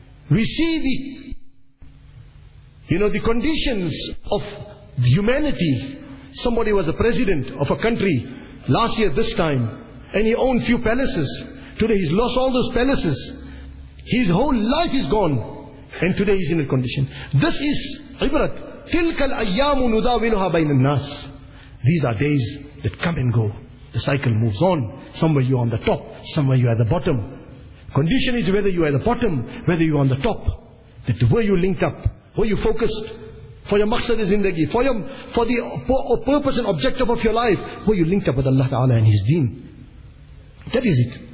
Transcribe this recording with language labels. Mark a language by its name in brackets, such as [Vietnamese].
[English] We see the, you know, the conditions of the humanity. Somebody was a president of a country last year this time, and he owned few palaces. Today he's lost all those palaces. His whole life is gone, and today he's in a condition. This is ibrat. [Arabic] تلك الأيام نداولها بين الناس. [English] These are days that come and go. The cycle moves on. Somewhere you are on the top, somewhere you are at the bottom. Condition is whether you are at the bottom, whether you are on the top. That were you linked up, were you focused for your maqsad zindagi, for the purpose and objective of your life, were you linked up with Allah Ta'ala and His deen. That is it.